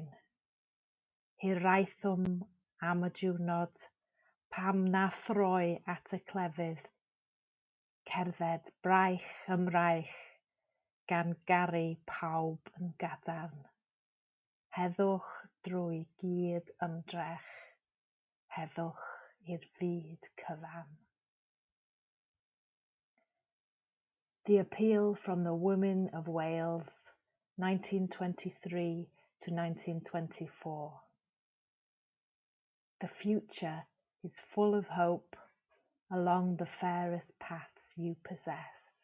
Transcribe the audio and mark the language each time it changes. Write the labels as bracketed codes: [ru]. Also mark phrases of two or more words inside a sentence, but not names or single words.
[cy] Hiraethwm am y diwrnod pam na throi at y clefydd, cerdded braich ymraich gan garu pawb yn gadarn. Heddwch drwy gyd ymdrech, heddwch i'r byd cyfan. [en] The Appeal from the Women of Wales, 1923 to 1924. The future is full of hope along the fairest paths you possess.